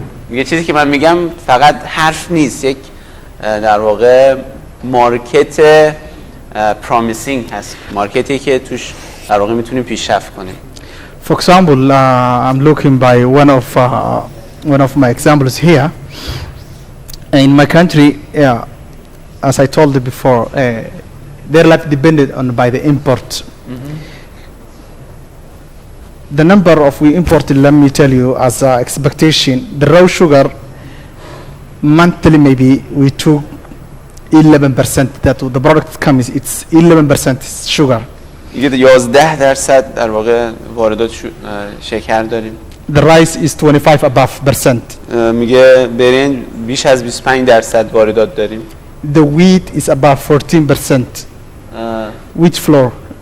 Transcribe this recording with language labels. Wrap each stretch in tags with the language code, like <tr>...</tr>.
<fa>یه چیزی که من میگم فقط حرف نیست، یک در واقع مارکت پرامیسینگ هست، مارکتی که توش در واقع میتونیم پیشرفت کنیم.</fa> <en>For example, I'm looking by one of my examples here. In my country, as I told you before, they're like dependent on by the import. The number of we imported, let me tell you, as expectation, the raw sugar monthly maybe we took 11%. That the product comes, it's 11% sugar.</en> <fa>میگه 11% در واقع واردات شکر داریم.</fa> <en>The rice is 25 above%.</en> <fa>میگه برنج بیش از 25% واردات داریم.</fa> <en>The wheat is above 14%. Wheat flour.</en>